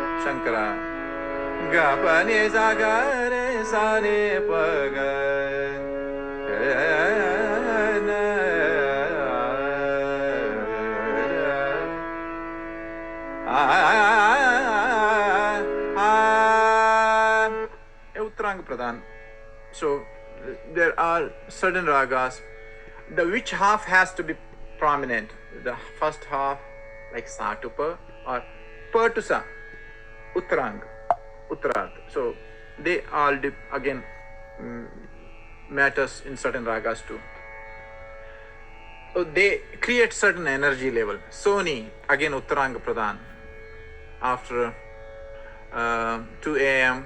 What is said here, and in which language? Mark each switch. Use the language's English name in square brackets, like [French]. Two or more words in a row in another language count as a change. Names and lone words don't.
[English] Shankara. Ga pa ne sa ga re sa ne pa ga. [Hindi] Uttaranga Pradhan. [English] So there are certain ragas, the which half has to be prominent. The first half, like sa to pa or pa to sa, [Hindi] Uttaranga, Uttararth. [English] So they all again matters in certain ragas too. So they create certain energy level. [Hindi] Soni, again Uttaranga Pradhan. [English] After 2 a.m.